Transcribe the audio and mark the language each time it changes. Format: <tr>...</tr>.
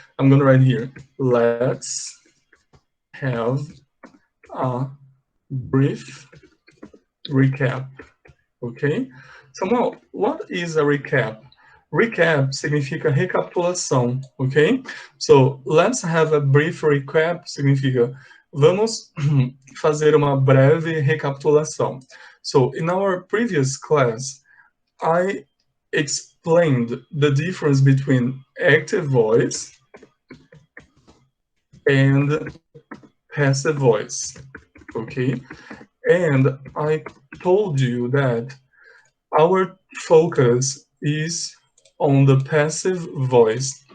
<en>I'm gonna write here, let's have a brief recap, okay? Samuel, what is a recap?</en> <pt>Recap significa recapitulação, ok?</pt> <en>So, let's have a brief recap</en> <pt>significa vamos fazer uma breve recapitulação.</pt> <en>So, in our previous class, I explained the difference between active voice and passive voice, okay? And I told you that our focus is on the passive voice.</en>